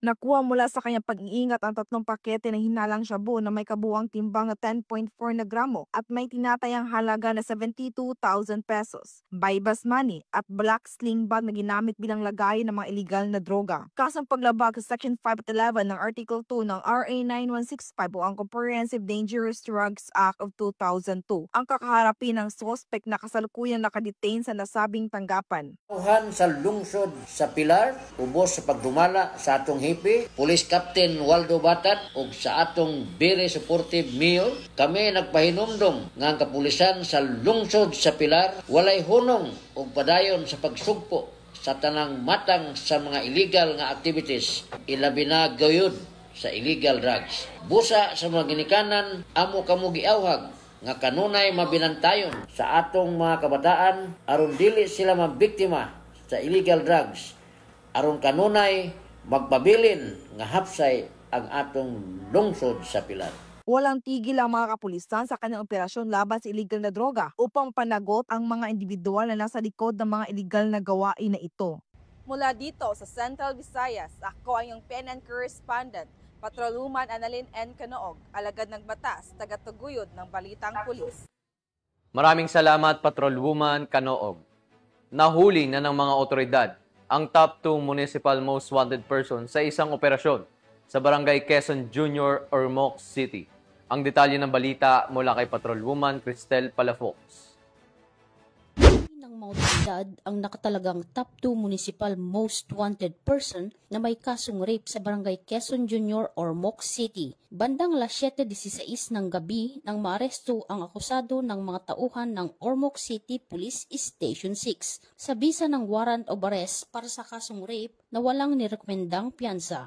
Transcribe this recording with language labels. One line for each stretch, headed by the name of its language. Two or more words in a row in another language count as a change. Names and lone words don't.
Filipino: Nakuha mula sa kanyang pag-iingat ang 3 pakete ng hinalang shabu na may kabuang timbang na 10.4 na gramo at may tinatayang halaga na 72,000 pesos,
English: bypass money
Filipino: at
English: black sling bag
Filipino: na ginamit bilang lagay ng mga illegal na droga. Kasong paglabag sa Section 5 at 11 ng Article 2 ng RA 9165 o ang Comprehensive Dangerous Drugs Act of 2002. Ang kakaharapin ng suspect na kasalukuyan nakadetain sa nasabing tanggapan.
Cebuano: Uhan sa lungsod sa Pilar, ubos sa pagdumala sa atong hipi, Police Captain Waldo Batat ug sa atong
English: very supportive mayor,
Cebuano: kami nagpahinumdom nga ang kapulisan sa lungsod sa Pilar walay hunong ug padayon sa pagsugpo sa tanang matang sa mga illegal nga activities, ilabi na gayud sa
English: illegal drugs.
Cebuano: Busa sa mga ginikanan, amo kamo giawhag nga kanunay mabinantayon sa atong mga kabataan aron dili sila mabiktima sa
English: illegal drugs,
Cebuano: aron kanunay magpabilin nga hapsay ang atong lungsod sa Pilar.
Filipino: Walang tigil ang mga kapulisan sa kanyang operasyon laban sa illegal na droga upang panagot ang mga individual na nasa likod ng mga illegal na gawain na ito. Mula dito sa Central Visayas, ako ang iyong PNN correspondent, Patrolwoman Annalyn N. Canoog, alagad ng batas, tagataguyod ng Balitang Pulis. Maraming salamat, Patrolwoman Canoog. Nahuli na ng mga otoridad ang
English: top 2 municipal most wanted person
Filipino: sa isang operasyon sa Barangay Quezon Jr. Ormoc City. Ang detalye ng balita mula kay Patrolwoman Cristel Palafox. Ng mga otoridad ang nakatalagang
English: top 2 municipal most wanted person
Filipino: na may kasong rape sa Barangay Quezon Jr. Ormoc City. Bandang alas 7:16 ng gabi nang maaresto ang akusado ng mga tauhan ng Ormoc City Police Station 6 sa bisa ng
English: warrant of arrest
Filipino: para sa kasong rape na walang nirekomendang piyansa.